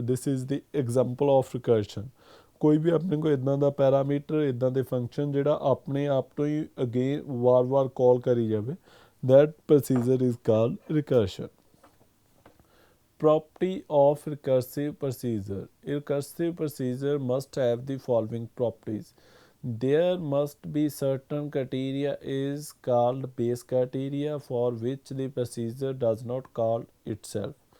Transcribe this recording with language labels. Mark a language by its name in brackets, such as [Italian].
[English] This is the example of recursion. [Punjabi] ਕੋਈ ਵੀ ਆਪਣੇ ਕੋਲ ਇੱਦਾਂ ਦਾ ਪੈਰਾਮੀਟਰ, ਇੱਦਾਂ ਦੇ ਫੰਕਸ਼ਨ ਜਿਹੜਾ ਆਪਣੇ ਆਪ ਤੋਂ ਹੀ ਅਗੇਨ ਵਾਰ-ਵਾਰ ਕਾਲ ਕਰੀ ਜਾਵੇ, [English] that procedure is called recursion. Property of recursive procedure. A recursive procedure must have the following properties. There must be certain criteria is called base criteria for which the procedure does not call itself.